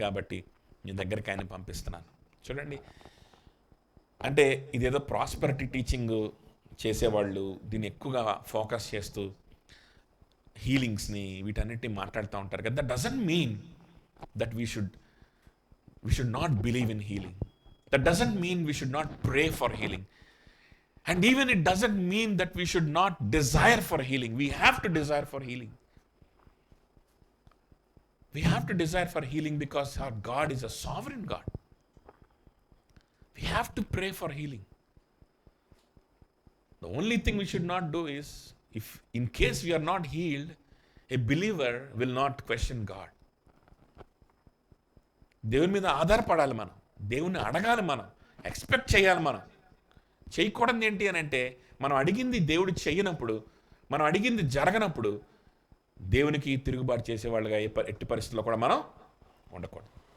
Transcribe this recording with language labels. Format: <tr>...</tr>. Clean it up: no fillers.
<te>కాబట్టి నీ దగ్గరికి ఆయన పంపిస్తున్నాను. చూడండి, అంటే ఇదేదో ప్రాస్పెరిటీ టీచింగ్ చేసేవాళ్ళు దీన్ని ఎక్కువగా ఫోకస్ చేస్తూ హీలింగ్స్ని వీటన్నిటిని మాట్లాడుతూ ఉంటారు కదా.</te> <en>That doesn't mean that we should not believe in healing. That doesn't mean we should not pray for healing. And even it doesn't mean that we should not desire for healing. We have to desire for healing. We have to desire for healing because our God is a sovereign God. We have to pray for healing. The only thing we should not do is, if in case we are not healed, a believer will not question God.</en> <te>దేవుని మీద ఆధారపడాలి మనం, దేవుణ్ణి అడగాలి, మనం expect చేయాలి. మనం చేయకూడదు ఏంటి అని అంటే, మనం అడిగింది దేవుడు చేయనప్పుడు, మనం అడిగింది జరగనప్పుడు దేవునికి తిరుగుబాటు చేసేవాళ్ళుగా ఎట్టి పరిస్థితుల్లో కూడా మనం ఉండకూడదు.</te>